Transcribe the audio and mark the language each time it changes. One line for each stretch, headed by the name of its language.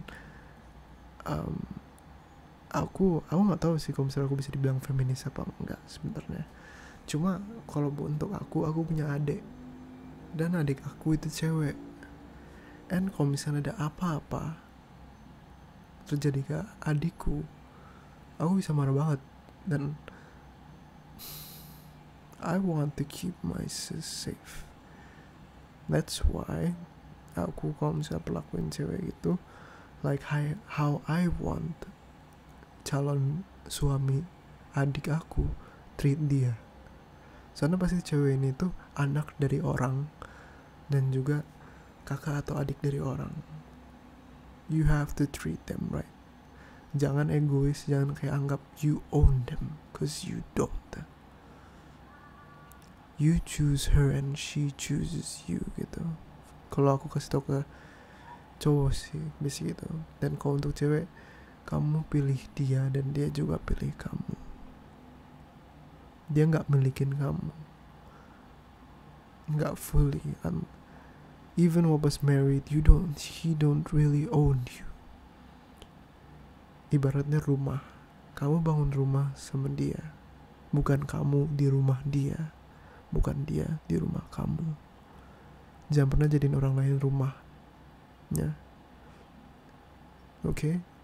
English: And
Indonesian: aku gak tahu sih kalau misalnya aku bisa dibilang feminis apa enggak sebenarnya. Cuma kalau untuk aku punya adik, dan adik aku itu cewek.
English: And
Indonesian: kalau misalnya ada apa-apa terjadi ke adikku, aku bisa marah banget. Dan
English: I want to keep my sis safe. That's why
Indonesian: aku kalau misalnya perlakuin cewek gitu
English: like how I want
Indonesian: calon suami adik aku
English: treat
Indonesian: dia. Soalnya pasti cewek ini tuh anak dari orang dan juga kakak atau adik dari orang.
English: You have to treat them right.
Indonesian: Jangan egois, jangan kayak anggap
English: you own them, cause you don't. You choose her and she chooses you
Indonesian: gitu. Kalau aku kasih tau ke cowok sih basic gitu. Dan kalau untuk cewek, kamu pilih dia dan dia juga pilih kamu. Dia gak milikin kamu, gak
English: fully. Even was married, he don't really own you.
Indonesian: Ibaratnya rumah, kamu bangun rumah sama dia, bukan kamu di rumah dia, bukan dia di rumah kamu. Jangan pernah jadiin orang lain rumahnya. Oke?